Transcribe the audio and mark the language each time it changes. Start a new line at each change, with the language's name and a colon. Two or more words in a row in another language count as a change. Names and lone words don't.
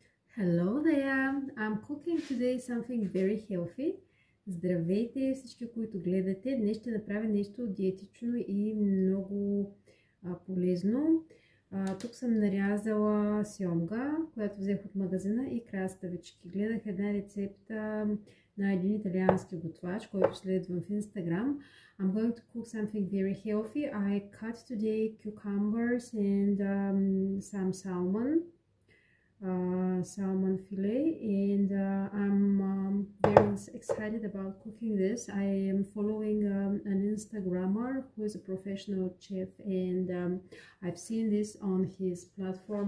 English: Hello there! I'm cooking today something very healthy.
Bulgarian: Здравейте всички, които гледате. Днес ще направя нещо диетично и много полезно. Тук съм нарязала сьомга, която взех от магазина, и краставички. Гледах една рецепта на един италиански готвач, който следвам в Instagram.
English: I'm going to cook something very healthy. I cut today cucumbers and some salmon fillet, and I'm very excited about cooking this. I am following an Instagrammer who is a professional chef, and I've seen this on his platform.